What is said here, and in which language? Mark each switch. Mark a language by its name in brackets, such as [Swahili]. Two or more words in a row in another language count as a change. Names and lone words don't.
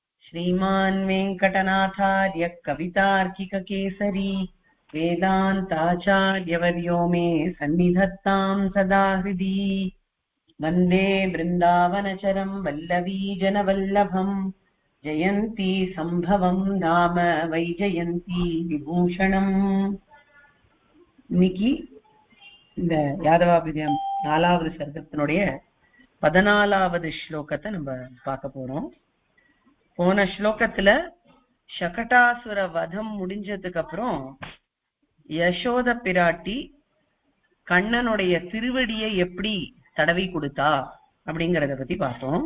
[Sanskrit] श्रीमान् वेङ्कटनाथार्य कवितार्किककेसरी वेदान्ताचार्यवर्यो मे सन्निधत्तां सदा हृदि वन्दे वृन्दावनचरं वल्लवीजनवल्लभम् जयन्ती सम्भवं नाम वैजयन्ती विभूषणम् [Tamil] இன்னைக்கு இந்த யாதவாபிதம் 4வது சர்க்கத்தினுடைய 14வது ஸ்லோகத்தை நம்ம பார்க்க போறோம். போன ஸ்லோகத்துல சகடாசுர வதம் முடிஞ்சதுக்கு அப்புறம் யசோத பிராட்டி கண்ணனுடைய திருவடியை எப்படி தடவி கொடுத்தா அப்படிங்கறத பத்தி பார்த்தோம்.